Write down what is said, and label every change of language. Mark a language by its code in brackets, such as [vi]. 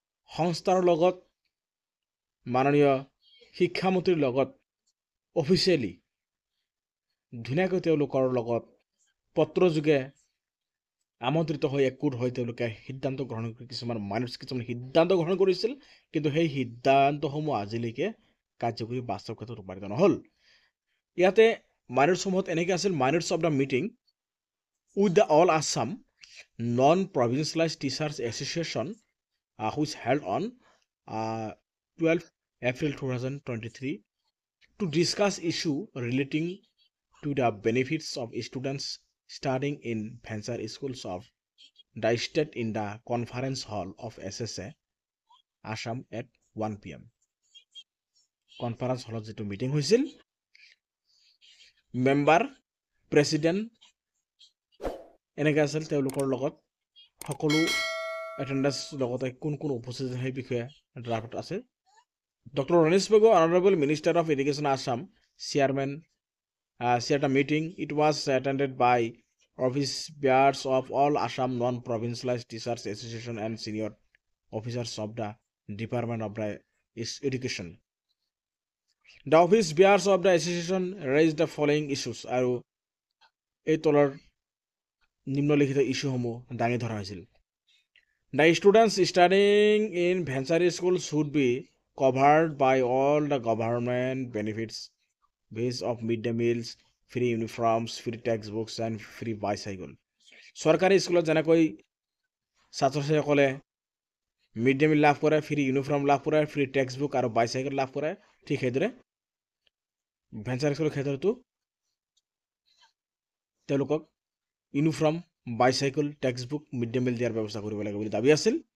[as] সংস্থাৰ লগত মাননীয় শিক্ষামন্ত্ৰীৰ লগত অফিচিয়েলি ধুনীয়াকৈ তেওঁলোকৰ লগত পত্ৰযোগে আমন্ত্ৰিত হৈ একগোট হৈ তেওঁলোকে সিদ্ধান্ত গ্ৰহণ কৰি কিছুমান সিদ্ধান্ত গ্ৰহণ কৰিছিল, কিন্তু সেই সিদ্ধান্তসমূহ আজিলৈকে কাৰ্যকৰী বাস্তৱ ক্ষেত্ৰত ৰূপায়িত নহ'ল। ইয়াতে মাইনৰ্ছসমূহত এনেকৈ আছিল: [en] Minutes of the meeting with the all Assam non provincialised teachers association which held on 12 April 2023 to discuss issue relating to the benefits of students studying in venture schools of the state in the conference hall of SSA Assam at 1 PM. [as] Conference হলত যেটো meeting হৈছিল, member president এনেকৈ আছিল, তেওঁলোকৰ লগত সকলো attendance লগতে কোন কোন উপস্থিত সেই বিষয়ে ড্ৰাফট আছে। Doctor Ranoj Pegu, honourable minister of education Assam, chairman [en] chaired the meeting. It was attended by office bearers of all Assam non-provincialized teachers association and senior officers of the Department of Education. The office bearers of the association raised the following issues. [as] আৰু এই তলৰ নিম্নলিখিত ইস্যুসমূহ দাঙি ধৰা হৈছিল: [en] The students studying in venture school should be covered by all the government benefits based of midday meals, free uniforms, free textbooks and free bicycle. [as] চৰকাৰী স্কুলত যেনেকৈ ছাত্ৰ ছাত্ৰীসকলে মিড ডে মিল লাভ কৰে, ফ্ৰী ইউনিফৰ্ম লাভ কৰে, ফ্ৰী টেক্সটবুক আৰু bicycle লাভ কৰে, ঠিক সেইদৰে ভেঞ্চাৰ স্কুলৰ ক্ষেত্ৰতো তেওঁলোকক uniform, bicycle, textbook, mid day meal দিয়াৰ ব্যৱস্থা কৰিব লাগে বুলি দাবী আছিল।